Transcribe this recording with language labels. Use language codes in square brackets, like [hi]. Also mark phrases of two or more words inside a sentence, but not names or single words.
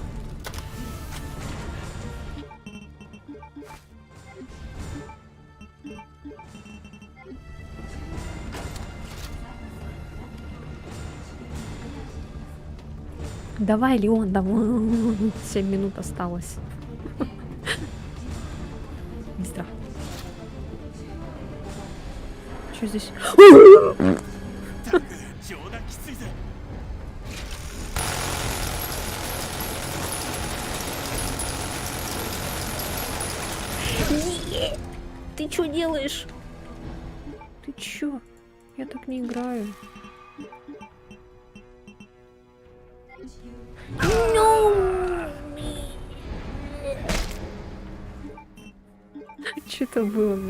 [ru] Давай, Леон, давай. 7 минут осталось. Быстро. Что здесь? [ja] 冗談きついぜ。 [ru] Ты что делаешь? Ты чё? Я так не играю. Что это было, блин?